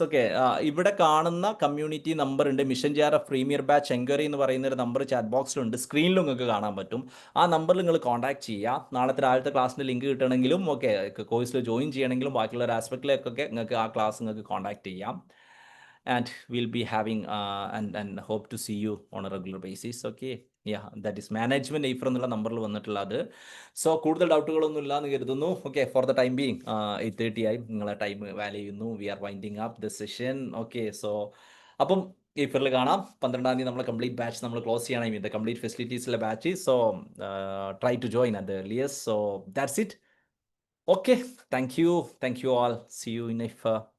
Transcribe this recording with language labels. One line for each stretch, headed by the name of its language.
Malayalam: Okay, ഇവിടെ കാണുന്ന community number ഉണ്ട്, mission JRF premier batch enquiry എന്ന് പറയുന്ന ഒരു നമ്പർ ചാറ്റ് ബോക്സിലുണ്ട്, സ്ക്രീനിൽ നിങ്ങൾക്ക് കാണാൻ പറ്റും. ആ നമ്പറിൽ നിങ്ങൾ കോൺടാക്ട് ചെയ്യുക. നാളത്തെ രാവിലത്തെ ക്ലാസ്സിൻ്റെ ലിങ്ക് കിട്ടണമെങ്കിലും ഓക്കെ കോഴ്സിൽ ജോയിൻ ചെയ്യണമെങ്കിലും ബാക്കിയുള്ള ഒരു ആസ്പെക്റ്റിലേക്കൊക്കെ നിങ്ങൾക്ക് ആ ക്ലാസ് നിങ്ങൾക്ക് കോൺടാക്ട് ചെയ്യാം.
English: And we'll be having and hope to see you on a regular basis. Okay, yeah, that is management എയ്ഫർ
Malayalam: എന്നുള്ള നമ്പറിൽ വന്നിട്ടുള്ളത്. സോ കൂടുതൽ ഡൗട്ടുകളൊന്നും ഇല്ല എന്ന് കരുതുന്നു. Okay,
English: for the time being
Malayalam: 8:30 ആയി, നിങ്ങളെ ടൈം വാല്യൂ ചെയ്യുന്നു.
English: We are winding up the session. Okay,
Malayalam: so അപ്പം എയ്ഫറിൽ കാണാം. 12-ാം തീയതി നമ്മൾ കംപ്ലീറ്റ് ബാച്ച് നമ്മൾ ക്ലോസ് ചെയ്യണം, ഇത് complete ഫെസിലിറ്റീസിലെ batch.
English: So try to join at the earliest. So that's it. Okay, thank you all. See you in എയ്ഫർ.